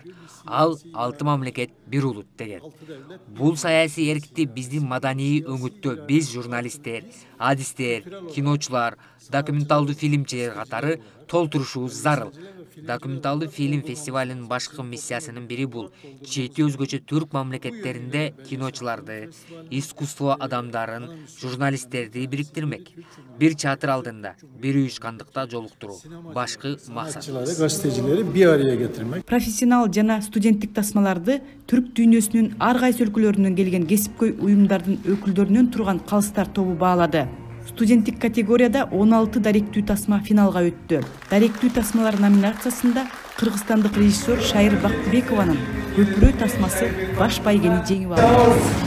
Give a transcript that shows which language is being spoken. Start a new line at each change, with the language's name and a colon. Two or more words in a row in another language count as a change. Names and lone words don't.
Kyrgyz: Ал 6 мамлекет бир улут деген. Бул саясий эркти биздин маданий өңүттө биз журналисттер, адистер, киночулар, документалдуу фильмчилер катары толтурушубуз зарыл. Документалдуу фильм фестивалынын башкы миссиясынын бири бул 7 өзгөчө түрк мамлекеттеринде киночуларды, искусство адамдарын, журналисттерди бириктирмек. Бир чатыр алдында, бир уюшкандыкта жолуктуруу. Башкы максат.
Turkish: Gazetecileri bir araya getirmek.
Kyrgyz: Профессионал жана студенттик тасмаларды түрк дүйнөсүнүн ар кайсы өлкөлөрүнөн келген кесипкөй уюмдардын өкүлдөрүнөн турган калыстар тобу баалады. Студенттик категорияда 16 даректүү тасма финалга өттү. Даректүү тасмалар номинациясында кыргызстандык режиссер Шайыр Бактыбекованын Көпүрө тасмасы баш байгени жеңип алды.